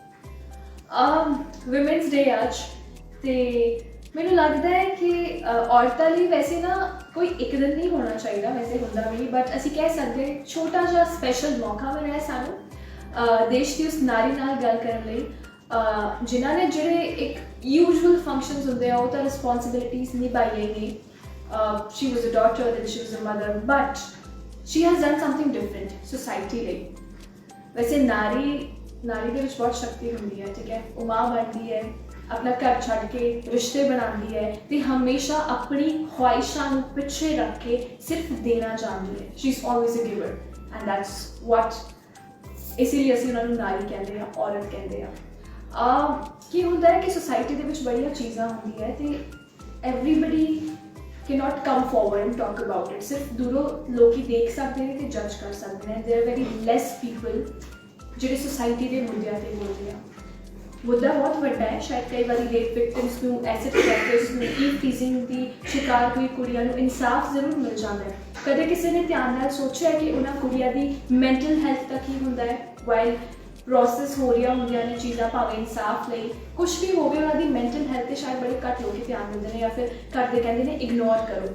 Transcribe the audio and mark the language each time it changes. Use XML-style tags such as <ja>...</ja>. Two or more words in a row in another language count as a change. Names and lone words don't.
<en>women's day</en> <pa>ਅੱਜ ਤੇ ਮੈਨੂੰ ਲੱਗਦਾ ਹੈ ਕਿ ਔਰਤਾਂ ਲਈ ਵੈਸੇ ਨਾ ਕੋਈ ਇੱਕ ਦਿਨ ਨਹੀਂ ਹੋਣਾ ਚਾਹੀਦਾ, ਵੈਸੇ ਹੁੰਦਾ ਵੀ, ਬਟ ਅਸੀਂ ਕਹਿ ਸਕਦੇ ਛੋਟਾ ਜਿਹਾ ਸਪੈਸ਼ਲ ਮੌਕਾ ਮਿਲਿਆ ਸਾਨੂੰ ਦੇਸ਼ ਦੀ ਉਸ ਨਾਰੀ ਨਾਲ ਗੱਲ ਕਰਨ ਲਈ ਜਿਨ੍ਹਾਂ ਨੇ ਜਿਹੜੇ ਇੱਕ</pa> <en>usual functions</en> <pa>ਹੁੰਦੇ ਆ ਉਹ ਤਾਂ ਰਿਸਪੌਂਸਿਬਿਲਿਟੀਜ਼ ਨਿਭਾਈਆਂ ਹੀ ਨੇ।</pa> <en>she was a daughter, then she was a mother, but she has done something different society ਲਈ।</en> <pa>ਵੈਸੇ ਨਾਰੀ ਦੇ ਵਿੱਚ ਬਹੁਤ ਸ਼ਕਤੀ ਹੁੰਦੀ ਹੈ, ਠੀਕ ਹੈ, ਉਹ ਮਾਂ ਬਣਦੀ ਹੈ, ਆਪਣਾ ਘਰ ਛੱਡ ਕੇ ਰਿਸ਼ਤੇ ਬਣਾਉਂਦੀ ਹੈ ਤੇ ਹਮੇਸ਼ਾ ਆਪਣੀ ਖੁਆਇਸ਼ਾਂ ਨੂੰ ਪਿੱਛੇ ਰੱਖ ਕੇ ਸਿਰਫ ਦੇਣਾ ਚਾਹੁੰਦੀ ਹੈ।</pa> <en>she is always a giver and that's what</en> <pa>ਇਸੇ ਲਈ ਅਸੀਂ ਉਹਨਾਂ ਨੂੰ ਨਾਰੀ ਕਹਿੰਦੇ ਆ, ਔਰਤ ਕਹਿੰਦੇ ਆ। ਕੀ ਹੁੰਦਾ ਹੈ ਕਿ ਸੋਸਾਇਟੀ ਦੇ ਵਿੱਚ ਬੜੀਆਂ ਚੀਜ਼ਾਂ ਹੁੰਦੀਆਂ ਤੇ</pa> <en>everybody cannot come forward and talk about it।</en> <pa>ਸਿਰਫ ਦੂਰੋਂ ਲੋਕੀ ਦੇਖ ਸਕਦੇ ਨੇ ਤੇ ਜੱਜ ਕਰ ਸਕਦੇ ਨੇ।</pa> <en>there are very less people</en> <pa>ਜਿਹੜੇ ਸੋਸਾਇਟੀ ਦੇ ਮੁੱਦਿਆਂ ਤੇ ਬੋਲਦੇ ਆ। ਮੁੱਦਾ ਬਹੁਤ ਵੱਡਾ ਹੈ, ਸ਼ਾਇਦ ਕਈ ਵਾਰੀ</pa> <en>rape victims</en> <pa>ਨੂੰ,</pa> <en>acid attackers</en> <pa>ਨੂੰ,</pa> <en>eve teasing</en> <pa>ਦੀ ਸ਼ਿਕਾਰ ਹੋਈ ਕੁੜੀਆਂ ਨੂੰ ਇਨਸਾਫ ਜ਼ਰੂਰ ਮਿਲ ਜਾਂਦਾ ਹੈ। ਕਦੇ ਕਿਸੇ ਨੇ ਧਿਆਨ ਨਾਲ ਸੋਚਿਆ ਕਿ ਉਹਨਾਂ ਕੁੜੀਆਂ ਦੀ</pa> <en>mental health</en> <pa>ਦਾ ਕੀ ਹੁੰਦਾ ਹੈ</pa> <en>while process</en> <pa>ਹੋ ਰਹੀਆਂ ਹੁੰਦੀਆਂ ਨੇ ਚੀਜ਼ਾਂ, ਭਾਵੇਂ ਇਨਸਾਫ ਲਈ ਕੁਛ ਵੀ ਹੋਵੇ, ਉਹਨਾਂ ਦੀ</pa> <en>mental health</en> <pa>'ਤੇ ਸ਼ਾਇਦ ਬੜੇ ਘੱਟ ਲੋਕ ਧਿਆਨ ਦਿੰਦੇ ਨੇ ਜਾਂ ਫਿਰ ਘੱਟ ਦੇ ਕਹਿੰਦੇ ਨੇ ਇਗਨੋਰ ਕਰੋ।</pa>